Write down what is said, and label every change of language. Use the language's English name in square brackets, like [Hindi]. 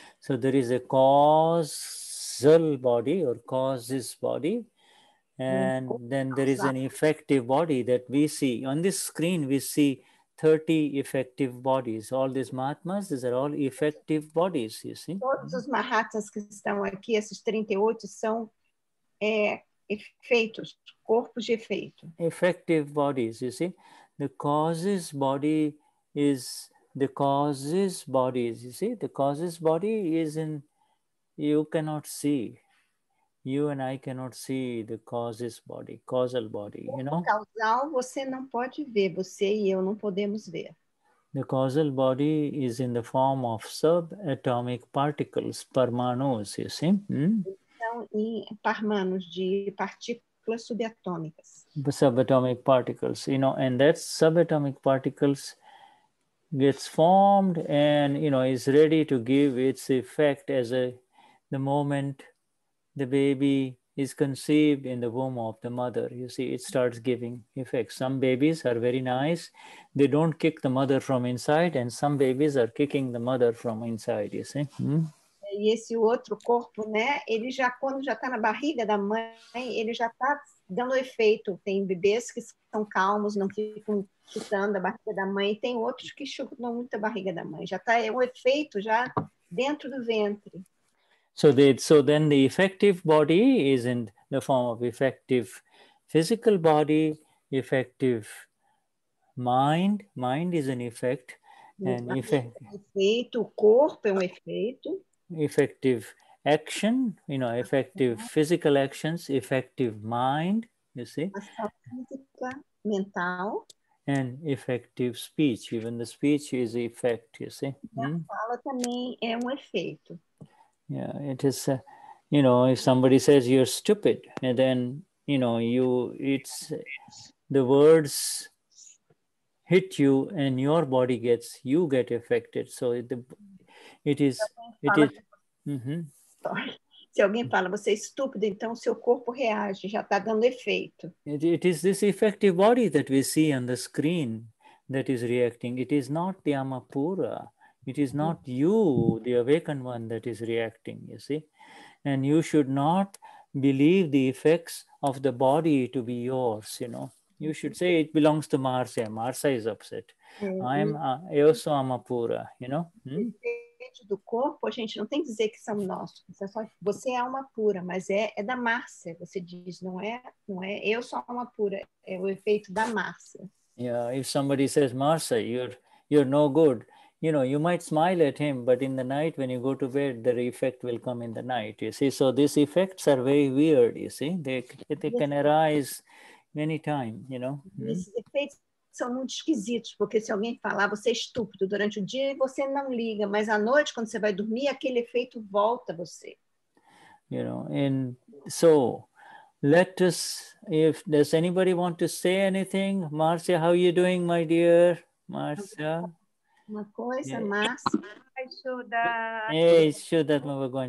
[English] So there is a causal body or causes body, and then there is an effective body that we see. On this screen, we see 30 effective bodies. All these Mahatmas, these are all effective bodies, you see. [Portuguese] Todos os Mahatmas que estão aqui, esses 38, são efeitos, corpos de efeito. [English] Effective bodies, you see. The causes body is the causes bodies, you see. The causes body is in, you cannot see. You and I cannot see the causes body, causal body, you know. [Portuguese] Causal você não pode ver, você e eu não podemos ver. [English] The causal body is in the form of subatomic particles, parmanus, you see. [Portuguese] Então, em parmanos de partículas subatômicas. [English] Subatomic particles, you know, and that subatomic particles gets formed and, you know, is ready to give its effect as the moment the baby is conceived in the womb of the mother. You see, it starts giving effects. Some babies are very nice. They don't kick the mother from inside, and some babies are kicking the mother from inside, you see. [Portuguese] E esse outro corpo, né, ele já, quando já está na barriga da mãe, ele já está dando efeito. Tem bebês que são calmos, não ficam chutando a barriga da mãe, e tem outros que chutam muito a barriga da mãe. Já está o efeito já dentro do ventre. [English] So then the effective body is in the form of effective physical body, effective mind. Mind is an effect. And [Portuguese] efeito, o corpo é efeito. [English] Effective action, you know, effective physical actions, effective mind, you see. [Portuguese] Ação física, mental. [English] And effective speech. Even the speech is effect, you see. [Portuguese] A fala também é efeito. [English] Yeah, it is, you know, if somebody says you're stupid, and then, you know, it's the words hit you and your body you get affected. So it is. [Portuguese] Se alguém fala, você é estúpido, então seu corpo reage, já está dando efeito. [English] It is this effective body that we see on the screen that is reacting. It is not the Amapura. It is not you, the awakened one, that is reacting, you see. And you should not believe the effects of the body to be yours, you know. You should say it belongs to Marcia. Marcia is upset. [Portuguese] Eu sou Amapura, [English] you know. [Portuguese] Do corpo, a gente não tem que dizer que são nossos. Você é alma pura, mas é da Márcia. Você diz, não é eu sou alma pura, é o efeito da Márcia. [English] Yeah, if somebody says, Marcia, you're no good, you know, you might smile at him, but in the night when you go to bed, the effect will come in the night, you see. So these effects are very weird, you see. They can arise anytime, you know. [Portuguese] Esses efeitos são muito esquisitos, porque se alguém falar, você é estúpido durante o dia, você não liga, mas à noite, quando você vai dormir, aquele efeito volta a você. [English] You know, and so let us, does anybody want to say anything? Marcia, how are you doing, my dear? Marcia? [Portuguese] Uma coisa, Márcia. [English] Hey, Vishuddhatma Bhagwan.